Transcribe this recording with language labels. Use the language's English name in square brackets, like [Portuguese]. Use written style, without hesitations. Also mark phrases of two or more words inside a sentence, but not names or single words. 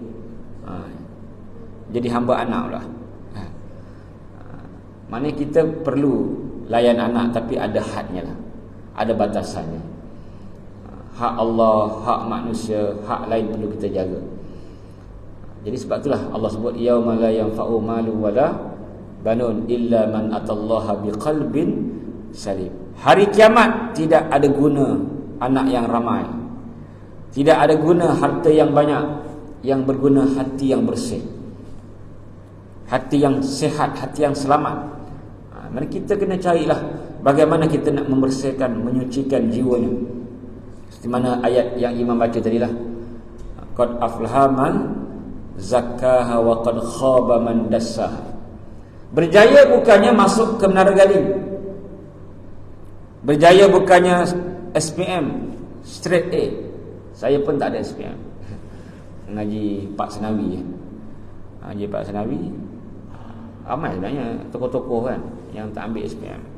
[Malay] Jadi hamba anak pula. Maknanya kita perlu layan anak, tapi ada hadnya lah, ada batasannya. Hak Allah, hak manusia, hak lain perlu kita jaga. Jadi sebab itulah Allah sebut [Arabic] يوم لا ينفع مال ولا بنون إلا من أتى الله بقلب سليم. [Malay] Hari kiamat tidak ada guna anak yang ramai, tidak ada guna harta yang banyak, yang berguna hati yang bersih, hati yang sehat, hati yang selamat. Mari kita kena carilah bagaimana kita nak membersihkan, menyucikan jiwanya. Seperti mana ayat yang Imam baca tadilah, [Arabic] قد أفلح من زكاها وقد خاب من دساها. [Malay] Berjaya bukannya masuk ke Menara Galin, berjaya bukannya SPM [English] straight A. [Malay] Saya pun tak ada SPM, mengaji Pak Senawi. Mengaji Pak Senawi ramai sebenarnya tokoh-tokoh kan yang tak ambil SPM.